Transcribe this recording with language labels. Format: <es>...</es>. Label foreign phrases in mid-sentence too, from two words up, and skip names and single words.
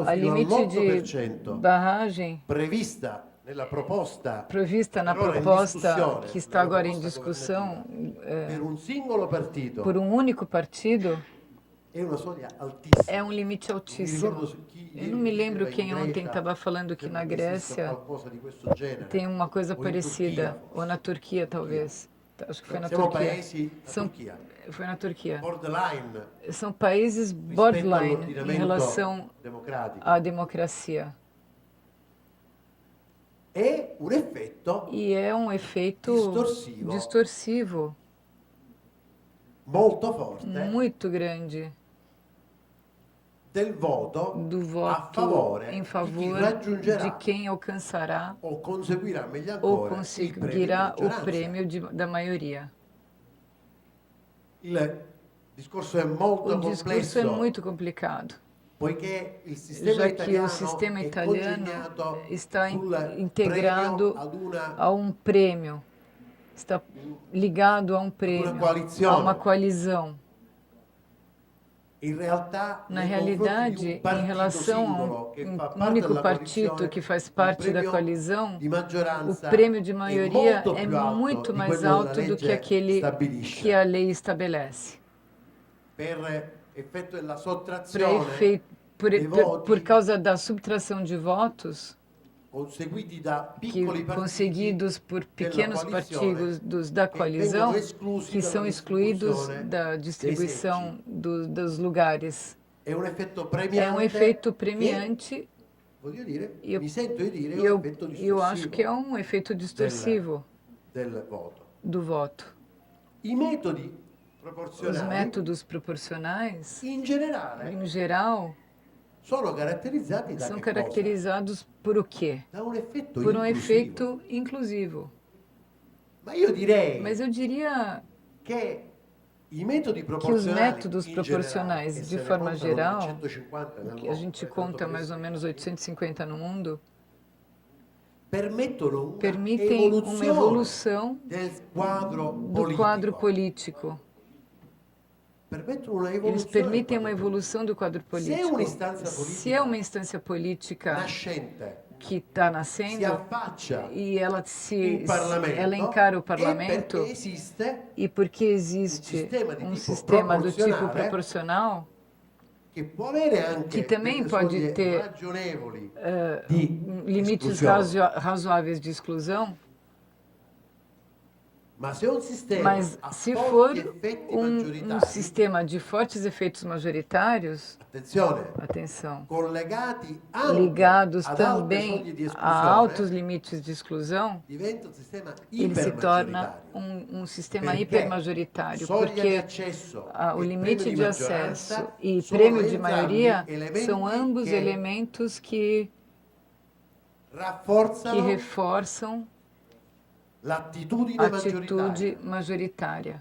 <pt>a</pt> <it>fino</it> <pt>limite de</pt> <it>all'8%</it> <pt>barragem</pt> <it>prevista nella proposta</it> <pt>prevista na</pt> <it>per ora in</it> <pt>proposta</pt> <it>discussione,</it> <pt>que está</pt> <it>nella</it> <pt>agora em</pt> <it>proposta</it> <pt>discussão</pt> <it>per un singolo partito</it> <pt>por um único partido</pt> <it>è una soglia altissima.</it> <pt>é um limite altíssimo. Eu não me lembro quem ontem estava falando que na Grécia tem uma coisa parecida, ou na Turquia talvez. Acho que foi na</pt> <it>Siamo</it> <pt>Turquia.</pt> <it>paesi, la</it> <pt>São,</pt> <it>Turchia,</it> <pt>foi na Turquia.</pt> <it>borderline</it> <pt>São países</pt> <it>rispetto</it> <pt>borderline em</pt> <it>all'ordinamento</it> <pt>relação</pt> <it>democratico.</it> <pt>à democracia.</pt> <it>È un effetto</it> <pt>E é um efeito distorsivo</pt> <it>molto forte</it> <pt>muito grande</pt> <it>del voto</it> <pt>do</pt> <it>a</it> <pt>voto</pt> <it>favore</it> <pt>em</pt> <it>di chi</it> <pt>favor de</pt> <it>raggiungerà</it> <pt>quem alcançará</pt> <it>o conseguirà meglio</it> <pt>ou</pt> <it>ancora</it> <pt>conseguirá</pt> <it>il</it> <pt>o prêmio da maioria.</pt> <it>Il discorso è molto</it> <pt>O discurso é</pt> <it>complesso</it> <pt>muito complicado,</pt> <it>poiché il sistema</it> <pt>já que</pt> <it>italiano</it> <pt>o sistema</pt> <it>è</it> <pt>italiano</pt> <it>congegnato</it> <pt>está</pt> <it>sul</it> <pt>integrado</pt> <it>premio ad una</it> <pt>a um prêmio, está ligado a um prêmio,</pt> <it>coalizione.</it> <pt>a uma coalizão.</pt> <it>in realtà</it> <pt>Na</pt> <it>nei confronti di</it> <pt>realidade,</pt> <it>un</it> <pt>em</pt> <it>partito</it> <pt>relação</pt> <it>singolo</it> <pt>a</pt> <it>che</it> <pt>um</pt> <it>fa parte</it> <pt>único</pt> <it>della</it> <pt>partido</pt> <it>coalizione,</it> <pt>que faz</pt> <it>il</it> <pt>parte da</pt> <it>premio</it> <pt>coalizão,</pt> <it>di</it> <pt>o</pt> <it>maggioranza</it> <pt>prêmio de</pt> <it>è</it> <pt>maioria</pt> <it>molto</it> <pt>é</pt> <it>più alto</it> <pt>muito</pt> <it>di</it> <pt>mais</pt> <it>quello</it> <pt>alto</pt> <it>della</it> <pt>do que</pt> <it>legge</it> <pt>aquele</pt> <it>stabilisce.</it> <pt>que a lei estabelece.</pt> <it>Per effetto della</it> <pt>Para</pt> <it>sottrazione</it> <pt>efeito,</pt> <it>dei voti</it> <pt>por causa da subtração de votos,</pt> <it>conseguiti da</it> <pt>que</pt> <it>piccoli partiti</it> <pt>conseguidos por pequenos</pt> <it>della coalizione,</it> <pt>partidos da coalizão,</pt> <it>vengono esclusi</it> <pt>que</pt> <it>dalla</it> <pt>são excluídos</pt> <it>distribuzione</it> <pt>da distribuição dos lugares.</pt> <it>È un effetto</it> <pt>É um</pt> <it>premiante</it> <pt>efeito</pt> <it>che,</it> <pt>premiante</pt> <it>voglio dire,</it> <pt>e</pt> <it>mi sento di dire,</it> <pt>e</pt> <it>è un effetto</it> <pt>eu acho que é</pt> <it>distorsivo</it> <pt>um efeito distorsivo</pt> <it>del voto.</it> <pt>do voto.</pt> <it>I metodi</it> <pt>Os</pt> <it>proporzionali</it> <pt>métodos proporcionais,</pt> <it>in generale</it> <pt>em geral,</pt> <it>sono caratterizzati da</it> <pt>são</pt> <it>che cosa?</it> <pt>caracterizados por o quê?</pt> <it>Da un effetto</it> <pt>Por um</pt> <it>inclusivo.</it> <pt>efeito inclusivo.</pt> <it>Ma io direi</it> <pt>Mas eu diria</pt> <it>che i metodi</it> <pt>que os</pt> <it>proporzionali</it> <pt>métodos</pt> <it>in</it> <pt>proporcionais,</pt> <it>generale, e</it> <pt>de</pt> <it>se ne</it> <pt>forma</pt> <it>contano</it> <pt>geral,</pt> <it>150 nel</it> <pt>que a</pt> <it>mondo,</it> <pt>gente</pt> <it>tanto</it> <pt>conta</pt> <it>per</it> <pt>mais ou menos 850 no mundo,</pt> <it>permettono una</it> <pt>permitem uma</pt> <it>evoluzione</it> <pt>evolução</pt> <it>del quadro</it> <pt>do quadro político.</pt> <it>Permettono una</it> <pt>Eles</pt> <it>evoluzione</it> <pt>permitem</pt> <it>del</it> <pt>uma</pt> <it>quadro</it> <pt>evolução do quadro político. Se é uma instância política</pt> <it>nascente</it> <pt>que está</pt> <it>si</it> <pt>nascendo</pt> <it>affaccia</it> <pt>e ela</pt> <it>in Parlamento</it> <pt>ela encara o</pt> <it>è</it> <pt>parlamento,</pt> <it>perché esiste</it> <pt>e porque existe um um</pt> <it>sistema</it> <pt>sistema do tipo</pt> <it>proporcionale,</it> <pt>proporcional,</pt> <it>che può avere anche</it> <pt>que também</pt> <it>delle</it> <pt>pode</pt> <it>soglie</it> <pt>ter</pt> <it>ragionevoli di</it> <pt>limites</pt> <it>esclusione.</it> <pt>razoáveis de exclusão, Mas se for um sistema de fortes efeitos majoritários, atenção, ligados também a altos limites de exclusão, ele se torna um sistema hipermajoritário, porque o limite de acesso e prêmio de maioria são ambos elementos que reforçam a atitude majoritária.</pt>